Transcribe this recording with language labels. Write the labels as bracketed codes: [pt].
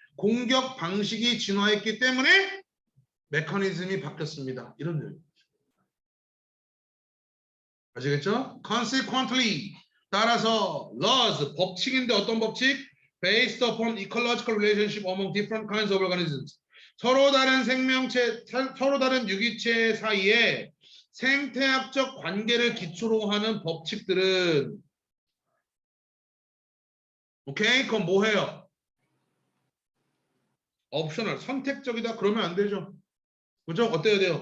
[ko] 공격 방식이 진화했기 때문에 메커니즘이 바뀌었습니다. 이런 내용. 아시겠죠? Consequently, 따라서 laws, 법칙인데 어떤 법칙? [en] Based upon ecological relationship among different kinds of organisms. [ko] 서로 다른 생명체, 서로 다른 유기체 사이에 생태학적 관계를 기초로 하는 법칙들은 오케이? 그럼 뭐 해요? 옵셔널, 선택적이다 그러면 안 되죠. 그죠? 어때야 돼요?